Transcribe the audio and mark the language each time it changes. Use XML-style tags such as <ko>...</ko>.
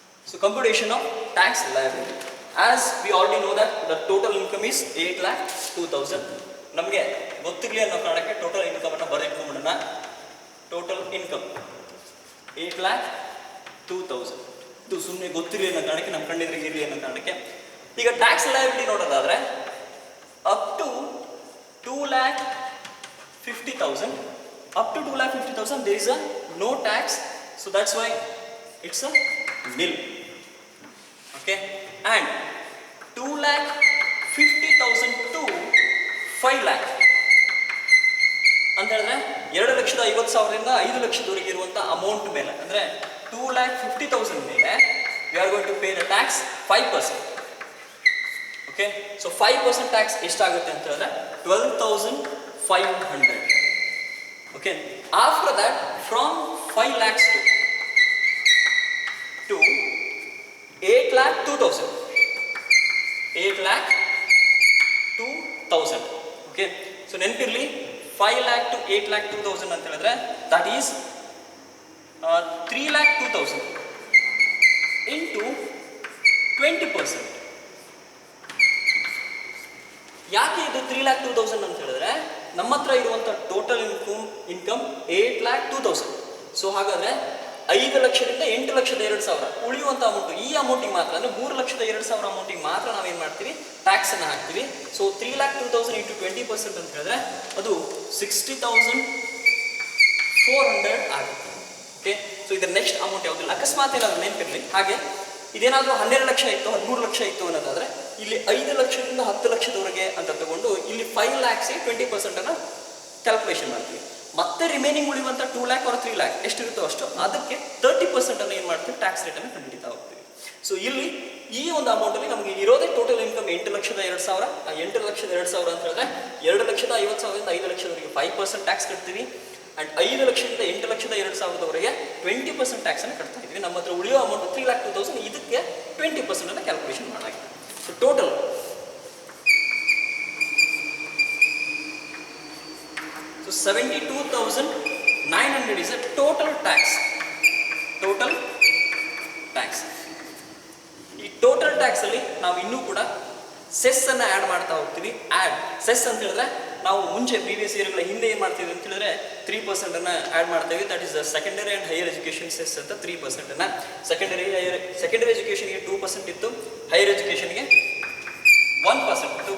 <en>So computation of tax liability. As we already know that the total income is 8,02,000.</en> <kn>ನಮಗೆ ಗೊತ್ತಿರಲಿ ಅನ್ನೋ ಕಾರಣಕ್ಕೆ total income ಅನ್ನು ಬರೆದಿಟ್ಕೊಂಡ್ಬಿಡೋಣ. Total income 8,02,000. ಇದು ಸುಮ್ಮನೆ ಗೊತ್ತಿರಲಿ ಅನ್ನೋ ಕಾರಣಕ್ಕೆ ನಮ್ಮ ಕಣ್ಣಿದ್ರೆ ಇರಲಿ ಅನ್ನೋ ಕಾರಣಕ್ಕೆ. ಈಗ ಟ್ಯಾಕ್ಸ್ ಲಯಬಿಲಿಟಿ ನೋಡೋದಾದ್ರೆ up to 2,50,000.</kn> <en>Up to 2,50,000 there is a no tax. So that's why it's a nil. Okay, and 2,50,000 to 5 lakh</en> <kn>ಅಂತ ಹೇಳಿದ್ರೆ 2,50,000ರಿಂದ 5,00,000 ಇರುವಂತ ಅಮೌಂಟ್ ಮೇಲೆ ಅಂದ್ರೆ 2,50,000 ಮೇಲೆ</kn> <en>we are going to pay the tax 5%.</en> <kn>Okay, so 5% tax ಎಷ್ಟಾಗುತ್ತೆ ಅಂತ ಹೇಳಿದ್ರೆ 12,500.</kn> <en>Okay, after that from 5 lakhs to 8,02,000. 8,02,000. Okay, so</en> <kn>ನೆನಪಿರಲಿ</kn> <en>5 lakh to 8,02,000</en> <kn>ಅಂತ ಹೇಳಿದ್ರೆ</kn> <en>that is 3,02,000 into 20%.</en> <kn>ಯಾಕೆ ಇದು 3,02,000 ಅಂತ ಹೇಳಿದ್ರೆ ನಮ್ಮ ಹತ್ರ ಇರುವಂಥ ಟೋಟಲ್ ಇನ್ಕಮ್ 8,02,000. ಸೊ ಹಾಗಾದ್ರೆ 5,00,000ರಿಂದ 8,02,000 ಉಳಿಯುವಂಥ ಅಮೌಂಟ್, ಈ ಅಮೌಂಟಿಗೆ ಮಾತ್ರ ಅಂದರೆ 3,02,000 ಅಮೌಂಟಿಗೆ ಮಾತ್ರ ನಾವೇನು ಮಾಡ್ತೀವಿ, ಟ್ಯಾಕ್ಸನ್ನು ಹಾಕ್ತೀವಿ. ಸೊ 3,02,000 ಇಂಟು 20% ಅಂತ ಹೇಳಿದ್ರೆ ಅದು 60,400 ಆಗುತ್ತೆ. ಓಕೆ, ಸೊ ಇದರ ನೆಕ್ಸ್ಟ್ ಅಮೌಂಟ್ ಯಾವುದಿಲ್ಲ. ಅಕಸ್ಮಾತ್ ಏನಾದರೂ ನೆನಪಿರಲಿ, ಹಾಗೆ ಇದೇನಾದರೂ 12 ಲಕ್ಷ ಇತ್ತು 13 ಲಕ್ಷ ಇತ್ತು ಅನ್ನೋದಾದರೆ ಇಲ್ಲಿ 5,00,000ರಿಂದ 10,00,000ದವರೆಗೆ ಅಂತ ತಗೊಂಡು ಇಲ್ಲಿ 5 lakhsಗೆ 20%ಅನ್ನು ಕ್ಯಾಲ್ಕುಲೇಷನ್ ಮಾಡ್ತೀವಿ. ಮತ್ತೆ ರಿಮೈನಿಂಗ್ ಉಳಿಯುವಂಥ 2 lakh or 3 lakh ಎಷ್ಟಿರುತ್ತೋ ಅಷ್ಟು ಅದಕ್ಕೆ 30% ಏನು ಮಾಡ್ತೀವಿ, ಟ್ಯಾಕ್ಸ್ ರೇಟನ್ನು ಕಂಡುಹಿಡಿತಾ ಹೋಗ್ತೀವಿ. ಸೊ ಇಲ್ಲಿ ಈ ಒಂದು ಅಮೌಂಟಲ್ಲಿ ನಮಗೆ ಇರೋದೇ ಟೋಟಲ್ ಇನ್ಕಮ್ 8,02,000. ಆ 8,02,000 ಅಂತ ಹೇಳಿದ್ರೆ 2,50,000ರಿಂದ 5,00,000ವರೆಗೆ 5% ಟ್ಯಾಕ್ಸ್ ಕಟ್ತೀವಿ. ಆ್ಯಂಡ್ 5,00,000ರಿಂದ 8,02,000ವರೆಗೆ 20% ಟ್ಯಾಕ್ಸನ್ನು ಕಟ್ತಾ ಇದ್ವಿ. ನಮ್ಮ ಹತ್ರ ಉಳಿಯೋ ಅಮೌಂಟ್ 3,02,000. ಇದಕ್ಕೆ 20%ಅನ್ನು calculation ಮಾಡಾಗಿದೆ.</kn> <en>So total So 72,900 is a total tax. Total tax.</en> <kn>ಈ ಟೋಟಲ್ ಟ್ಯಾಕ್ಸ್ ಅಲ್ಲಿ ನಾವು ಇನ್ನೂ ಕೂಡ ಸೆಸ್ ಅನ್ನ ಆ್ಯಡ್ ಮಾಡ್ತಾ ಹೋಗ್ತೀವಿ. ಸೆಸ್ ಅಂತ ಹೇಳಿದ್ರೆ ನಾವು ಮುಂಚೆ ಪ್ರೀವಿಯಸ್ ಇಯರ್ಗಳ ಹಿಂದೆ ಏನು ಮಾಡ್ತೀವಿ ಅಂತ ಹೇಳಿದ್ರೆ 3% ಅನ್ನ ಆ್ಯಡ್ ಮಾಡ್ತೇವೆ. That is secondary and higher education cess ಅಂತ 3% ಅನ್ನ. ಸೆಕೆಂಡರಿ ಎಜುಕೇಷನ್ಗೆ 2% ಇತ್ತು, ಹೈಯರ್ ಎಜುಕೇಷನ್ಗೆ 1% ಇತ್ತು.</kn>